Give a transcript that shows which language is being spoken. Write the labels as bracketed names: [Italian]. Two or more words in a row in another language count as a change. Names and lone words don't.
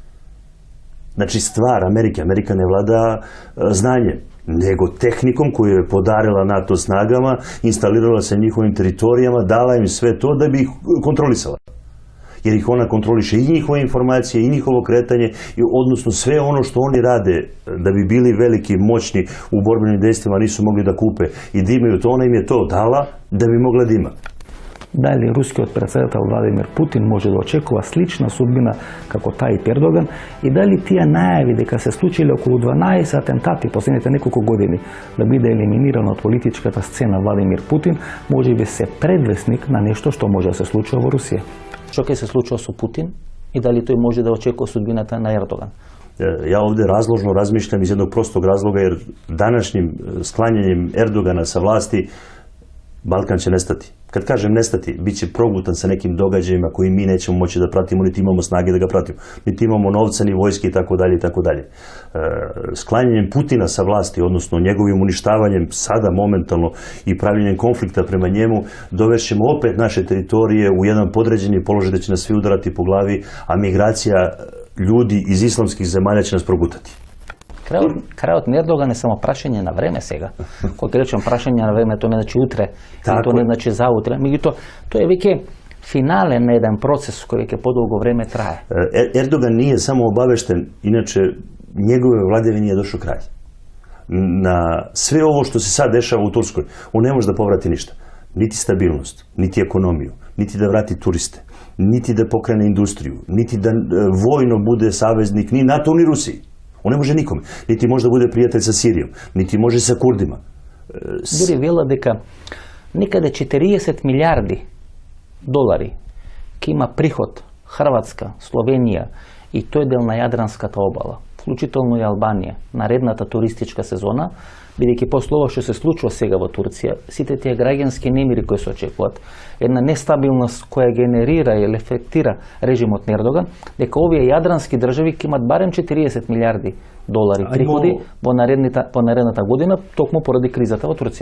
[Serbian] Znači stvar Amerika ne vlada znanjem, nego tehnikom koju je podarila NATO snagama, instalirala se njihovim teritorijama, dala im sve to da bi ih kontrolisala. Jer ih ona kontroliše i njihove informacije, i njihovo kretanje, odnosno sve ono što oni rade da bi bili veliki, moćni u borbenim dejstvima, nisu mogli da kupe i da imaju to, ona im je to dala da bi mogla da ima. [Macedonian] Дали рускиот председател Владимир Путин може да очекува слична судбина како тај Ердоган и дали тие најави дека се случиле околу 12 атентати последните неколку години да биде елиминиран од политичката сцена Владимир Путин можеби се предвесник на нешто што може да се случува во Русија? Што ќе се случува со Путин и дали тој може да очекува судбината на Ердоган? [Serbian] Ja ovde razložno razmišljam iz jednog prostog razloga jer današnjim sklanjanjem Erdogana sa vlasti Balkan će nestati. Kad kažem nestati, bit će progutan sa nekim događajima koji mi nećemo moći da pratimo, niti imamo snage da ga pratimo, niti imamo novca, ni vojske i tako dalje i tako dalje. Sklanjanjem Putina sa vlasti, odnosno njegovim uništavanjem sada momentalno i pravljenjem konflikta prema njemu, dovešćemo opet naše teritorije u jedan podređeni položaj da će nas svi udarati po glavi, a migracija ljudi iz islamskih zemalja će nas progutati. [Macedonian] Крајот на Ердоган е само прашање на време сега. Кога речем прашање на време, тоа не значи утре, тоа не значи заутре. Меѓутоа, тоа е веќе финален на еден процес кој веќе подолго време трае. [Serbian] Ердоган nije само обавештен, иначе njegove vladavini je došao kraj. Na sve ovo što se sad dešava u Turskoj, on ne može da povrati ništa. Niti stabilnost, niti ekonomiju, niti da vrati turiste, niti da pokrene industriju, niti da vojno bude saveznik ni NATO ni Rusiji. On ne može nikome. Niti može da bude prijatelj sa Sirijom, niti može sa Kurdima. [Macedonian] Дури вела дека некаде 40 милиарди долари ќе има приход Хрватска, Словенија и тој дел на Јадранската обала, вклучително и Албанија, наредната туристичка сезона, бидејќи после ова што се случува сега во Турција, сите тие граѓански немири кои се очекуваат, една нестабилност која генерира или ефектира режимот на Ердоган, дека овие јадрански држави ќе имат барем 40 милиарди долари приходи во наредната година, токму поради кризата во Турција.